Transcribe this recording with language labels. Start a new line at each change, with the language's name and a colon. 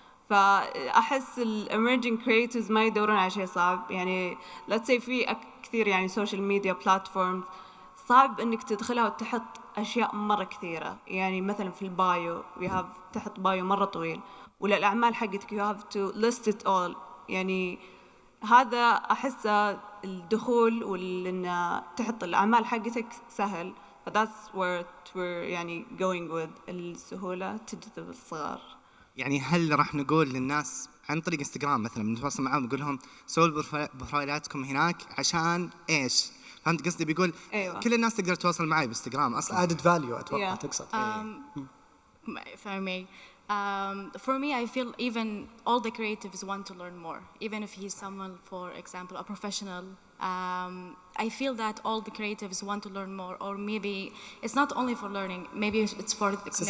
Arabic: فأحس الاميرجينج كرييتيفز ما يدورون على شيء صعب، يعني
English: let's say
Arabic: في كثير يعني سوشيال ميديا بلاتفورمز صعب إنك تدخلها وتحط أشياء مرة كثيرة، يعني مثلا في البايو تحط بايو مرة طويل، ولا الأعمال حقتك
English: you have to list it all.
Arabic: يعني هذا أحسه الدخول وإن تحط الأعمال حقتك سهل.
English: that's where we're
Arabic: يعني
English: going with
Arabic: السهولة تجذب الصغار. يعني هل راح نقول للناس عن طريق انستغرام مثلا بنتواصل معاهم نقول لهم سووا بروفايلاتكم هناك عشان ايش؟ فهمت قصدي؟ بيقول أيوة. كل الناس تقدر تتواصل معي بالانستغرام اصلا.
English: added value
Arabic: اتوقع تقصد.
English: If I may, for me, I feel even all the creatives want to learn more. Even if he's someone, for example, a professional, I feel that all the creatives want to learn more. Or maybe it's not only for learning. Maybe it's for the connection.